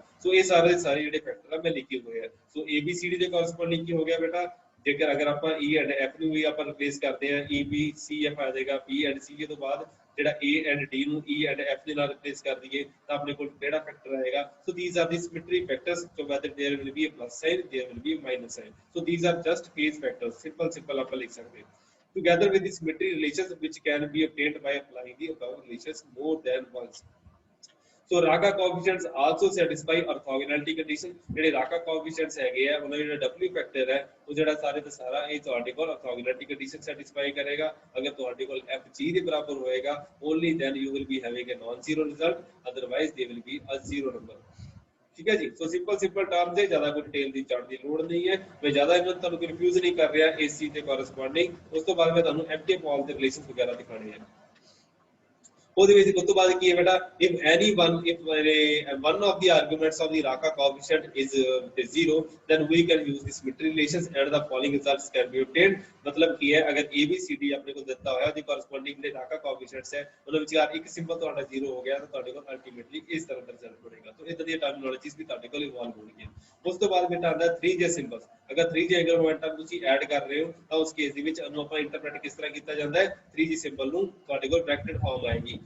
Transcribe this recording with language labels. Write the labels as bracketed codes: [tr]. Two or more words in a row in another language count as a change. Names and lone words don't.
[pa] ਸੋ ਇਹ ਸਾਰੇ ਜਿਹੜੇ ਫੈਕਟਰ ਆ ਮੈਂ ਲਿਖੇ ਹੋਏ ਆ। ਸੋ ABCD ਦੇ ਕੋਰਸਪੋਂਡਿੰਗ ਕੀ ਹੋ ਗਿਆ ਬੇਟਾ, ਜੇਕਰ ਅਗਰ ਆਪਾਂ [en] E and F [pa] ਨੂੰ ਵੀ ਆਪਾਂ ਰਿਪਲੇਸ ਕਰਦੇ ਆ, EBCF ਆ ਜਾਏਗਾ, [en] B and C [pa] ਤੋਂ ਬਾਅਦ ਜਿਹੜਾ [en] A and D [pa] ਨੂੰ [en] E and F [pa] ਦੇ ਨਾਲ ਰਿਪਲੇਸ ਕਰ ਦਈਏ ਤਾਂ ਆਪਣੇ ਕੋਲ ਕਿਹੜਾ ਫੈਕਟਰ ਆਏਗਾ। [en] so these are the symmetry factors, so whether there will be a plus sign, there will be a minus sign, so these are just phase factors। [pa] simple ਆਪਾਂ ਲਿਖ ਸਕਦੇ ਹਾਂ, [en] together with the symmetry relations which can be obtained by applying the above relations more than once। So Raka coefficients also satisfy orthogonality condition। [pa] ਜਿਹੜੇ [en] Raka coefficients [pa] ਹੈਗੇ ਆ ਉਹਨਾਂ ਦਾ ਜਿਹੜਾ W ਫੈਕਟਰ ਹੈ ਉਹ ਜਿਹੜਾ ਸਾਰੇ ਦਾ ਸਾਰਾ ਇਹ ਤੁਹਾਡੇ ਕੋਲ [en] orthogonality condition satisfy [pa] ਕਰੇਗਾ। ਅਗਰ ਤੁਹਾਡੇ ਕੋਲ F G ਦੇ ਬਰਾਬਰ ਹੋਏਗਾ [en] only then you will be having a non zero result, otherwise they will be a zero number। [pa] ਠੀਕ ਹੈ ਜੀ। ਸੋ [en] simple term [pa] ਦੇ ਜ਼ਿਆਦਾ ਕੋਈ ਡਿਟੇਲ ਦੀ ਜਾਣ ਦੀ ਲੋੜ ਨਹੀਂ ਹੈ, ਮੈਂ ਜ਼ਿਆਦਾ ਇਹਨਾਂ ਨੂੰ ਤੁਹਾਨੂੰ ਕਨਫਿਊਜ਼ ਨਹੀਂ ਕਰ ਰਿਹਾ ਇਸ ਚੀਜ਼ ਦੇ ਕੋਰਸਪੋਂਡਿੰਗ। ਉਸ ਤੋਂ ਬਾਅਦ ਮੈਂ ਤੁਹਾਨੂੰ ਐਮਕੇ ਪੌਲ ਦੇ ਰਿਲੇਸ਼ਨਸ ਵਗੈਰਾ ਦਿਖਾਣੇ ਆ। ਉਹਦੇ ਵਿੱਚ ਉਸ ਤੋਂ ਬਾਅਦ ਕੀ ਹੈ ਬੇਟਾ, [en] if one of the arguments of the Raka coefficient is 0 then we can use the symmetry relations and the following results can be obtained। [pa] ਮਤਲਬ ਕੀ ਹੈ, ਅਗਰ ABCD ਆਪਣੇ ਕੋਲ ਦਿੱਤਾ ਹੋਇਆ ਉਹਦੀ ਕੋਰਸਪੋਂਡਿੰਗ ਦੇ [en] Raka coefficients [pa] ਹੈ ਉਹਨਾਂ ਵਿਚਕਾਰ ਇੱਕ ਸਿੰਬਲ ਤੁਹਾਡਾ 0 ਹੋ ਗਿਆ ਤਾਂ ਤੁਹਾਡੇ ਕੋਲ ਅਲਟੀਮੇਟਲੀ ਇਸ ਤਰ੍ਹਾਂ ਦਾ ਰਿਜ਼ਲਟ ਬਣੇਗਾ। ਤਾਂ ਇਦਾਂ ਦੀਆਂ ਟਰਮੀਨੋਲੋਜੀਜ਼ ਵੀ ਤੁਹਾਡੇ ਕੋਲ ਇਵੋਲਵ ਹੋਣਗੀਆਂ। ਉਸ ਤੋਂ ਬਾਅਦ ਬੇਟਾ ਆਉਂਦਾ 3J ਸਿੰਬਲ। ਅਗਰ 3J [en] angle momentum [pa] ਤੁਸੀਂ ਐਡ ਕਰ ਰਹੇ ਹੋ ਤਾਂ ਉਸ ਕੇਸ ਦੇ ਵਿੱਚ ਉਹਨੂੰ ਆਪਾਂ ਇੰਟਰਪ੍ਰੀਟ ਕਿਸ ਤਰ੍ਹਾਂ ਕੀਤਾ ਜਾਂਦਾ ਹੈ, 3J ਸਿੰਬਲ ਨੂੰ ਤੁਹਾਡੇ ਕੋਲ [en] bracketed form [pa] ਆਏਗੀ।